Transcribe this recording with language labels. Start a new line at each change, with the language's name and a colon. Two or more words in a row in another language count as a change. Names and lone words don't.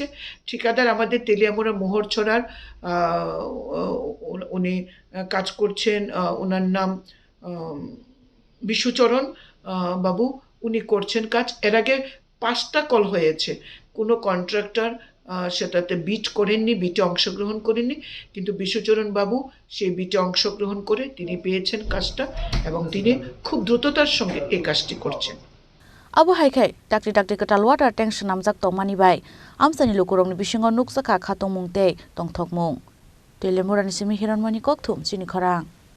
Bangla: ঠিকাদার আমাদের তেলিয়ামুড়া মোহরছড়ার উনি কাজ করছেন, ওনার নাম বিশ্বচরণ বাবু, উনি করছেন কাজ। এর আগে 5টা কল হয়েছে, কোনো কন্ট্রাক্টর সেটাতে বিটে অংশগ্রহণ করেননি, কিন্তু বিশ্বচরণ বাবু সেই বিটে অংশগ্রহণ করে তিনি পেয়েছেন কাজটা এবং তিনি খুব দ্রুততার সঙ্গে এই কাজটি করছেন।
Kok Borok: Abu Haikai, Dr. Kotal
English: water tank
Kok Borok: Shanamzak Tomani Bai, Amsani Lukurong Bishingo Nuksaka Katong Mungte, Tong Tok Mung. Telemura Nisimi Hiran Mani Koktum, Sini Korang.